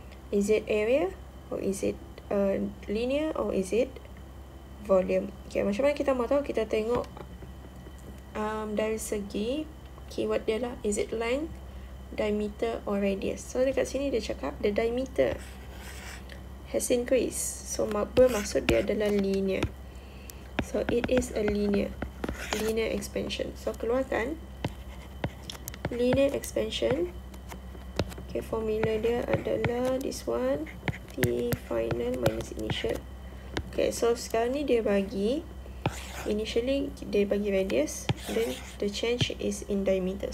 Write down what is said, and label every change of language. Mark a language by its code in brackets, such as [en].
[en] Is it area or is it linear or is it volume? [ms] Okay, macam mana kita mau tahu? Kita tengok dari segi keyword dia lah. [en] Is it length, diameter or radius? So [ms] dekat sini dia cakap [en] the diameter has increased. [ms] So bermaksud dia adalah linear. [en] So it is a linear expansion. So [ms] keluarkan [en] linear expansion. Okay, formula [ms] dia adalah [en] this one, T final minus initial. Okay, so [ms] sekarang ni dia bagi [en] initially [ms] dia bagi [en] radius, then the change is in diameter.